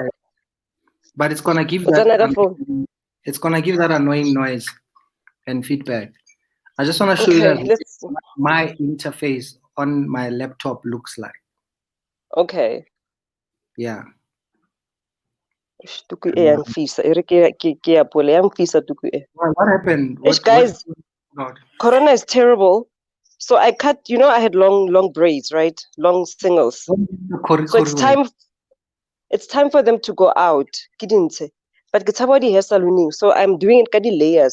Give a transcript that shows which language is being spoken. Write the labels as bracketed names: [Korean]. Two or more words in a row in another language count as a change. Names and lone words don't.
[English] But it's gonna give that. It's gonna give that annoying noise and feedback. I just want to show you that my interface on my laptop looks like. Okay. Yeah. [Southern Sotho] Tuku e yang fisa. Ere ke ya pole yang fisa tuku e. [English] What happened? Guys, God. Corona is terrible. So I cut, I had long braids, right? Long singles. So it's time for them to go out. Kidinte. But it's about the hair salooning. So I'm doing it kadi layers.